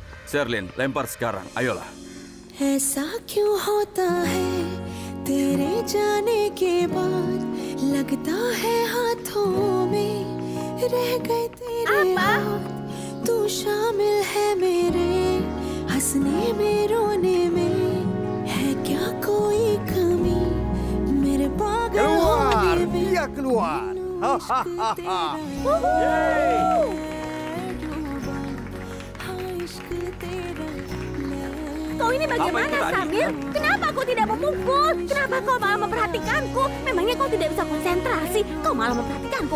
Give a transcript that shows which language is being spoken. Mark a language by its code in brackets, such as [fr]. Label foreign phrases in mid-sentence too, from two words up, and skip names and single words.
[id] Sherlyn, lempar sekarang. Ayolah. [hi] ऐसा क्यों होता है तेरे जाने के बाद लगता है हाथों में रह गए तेरे हाथ तू शामिल है मेरे हंसने में रोने में है क्या कोई कमी मेरे पागल होने में [id] Dia keluar. Kau ini bagaimana, Samir? Kenapa kau tidak memukul? Kenapa kau malah memperhatikanku? Memangnya kau tidak bisa konsentrasi? Kau malah memperhatikanku.